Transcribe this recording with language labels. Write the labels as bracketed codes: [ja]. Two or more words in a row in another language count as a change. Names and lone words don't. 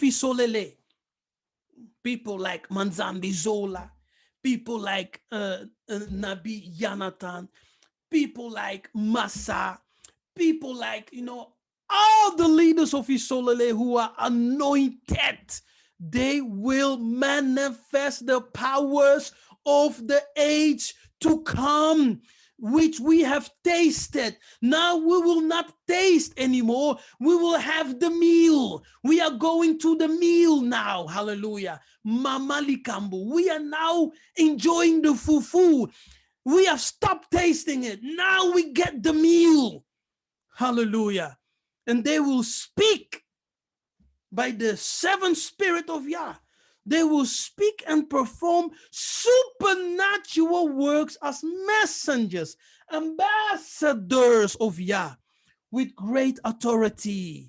[en] Isolele, people like Manzambi Zola, people like Nabi Yanatan, people like Massa, people like, all the leaders of Isolele who are anointed, they will manifest the powers of the age to come, which we have tasted. Now we will not taste anymore. We will have the meal. We are going to the meal now. Hallelujah. Mama Likambo. We are now enjoying the fufu. We have stopped tasting it. Now we get the meal. Hallelujah. And they will speak by the seventh spirit of Yah. They will speak and perform supernatural works as messengers, ambassadors of Yah, with great authority.